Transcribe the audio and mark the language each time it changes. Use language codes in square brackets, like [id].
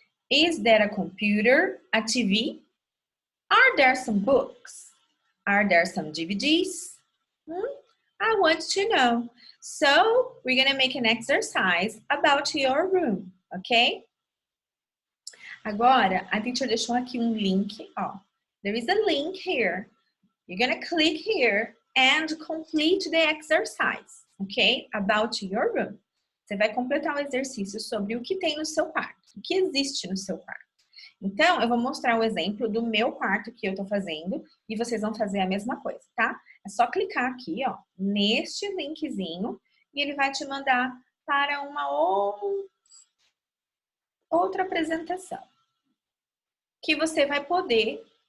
[en] Is there a computer, a TV? Are there some books? Are there some DVDs? I want to know. So we're going to make an exercise about your room, ok? [pt] Agora, a teacher deixou aqui link, ó. [en] There is a link here. You're going to click here and complete the exercise, okay, about your room. [pt] Você vai completar o exercício sobre o que tem no seu quarto, o que existe no seu quarto. Então, eu vou mostrar o exemplo do meu quarto que eu tô fazendo e vocês vão fazer a mesma coisa, tá? É só clicar aqui, ó, neste linkzinho e ele vai te mandar para uma outra apresentação que você vai poder...